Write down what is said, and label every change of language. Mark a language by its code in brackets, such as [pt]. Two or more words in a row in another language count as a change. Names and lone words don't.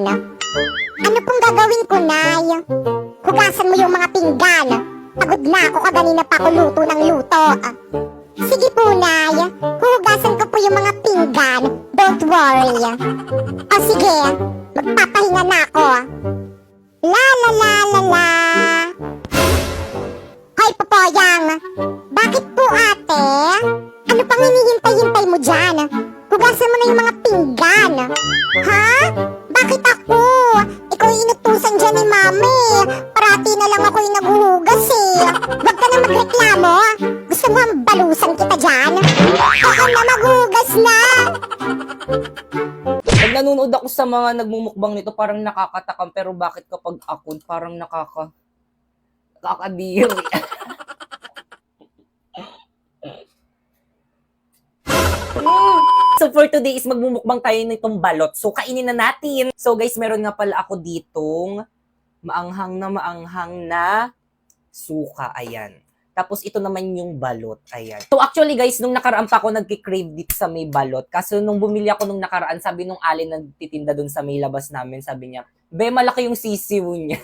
[tl] Ano pong gagawin ko, Nay? Hugasan mo yung mga pinggan. Pagod na ako kaganina pa ako luto ng luto. Sige po, Nay. Huhugasan ko po yung mga pinggan. [en] Don't worry. [tl] O sige, magpapahinga na ako. La la la la la. Hoy, Popoyang. Bakit po, ate? Ano pang hinihintay-hintay mo dyan? Hugasan mo na yung mga pinggan. Ha? Bakit ako? Ikaw yung inutusan dyan ni Mami. Parati na lang ako yung naghuhugas eh. Huwag ka na magreklamo. Gusto mo ang balusan kita dyan? Ako na maghugas na. Pag nanonood ako sa mga nagmumukbang nito, parang nakakatakam. Pero bakit kapag ako, parang nakakadiri. So [en] for today [tl] is magmumukbang tayo nitong balot. So kainin na natin. [en] So guys, [tl] meron nga pala ako ditong maanghang na suka. Ayan. Tapos ito naman yung balot. Ayan. [en] So actually guys, [tl] nung nakaraan pa ako nagki-crave dito sa may balot. Kaso nung bumili ako nung nakaraan, sabi nung alin nagtitinda dun sa may labas namin, sabi niya, be, malaki yung sisiw niya.